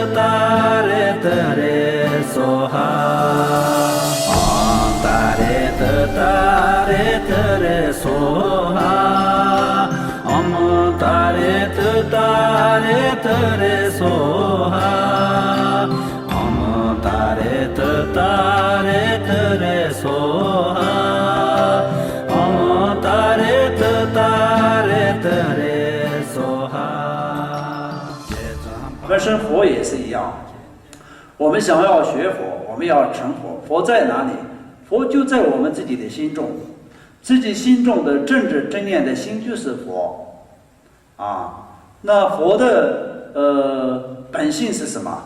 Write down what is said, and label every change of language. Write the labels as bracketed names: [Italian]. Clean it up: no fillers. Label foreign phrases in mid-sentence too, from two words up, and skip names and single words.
[Chinese] so ha om ta re so ha om ta re so ha om ta re so ha om ta re so ha。本身佛也是一样，我们想要学佛，我们要成佛，佛在哪里？佛就在我们自己的心中，自己心中的正知正念的心就是佛啊。那佛的本性是什么？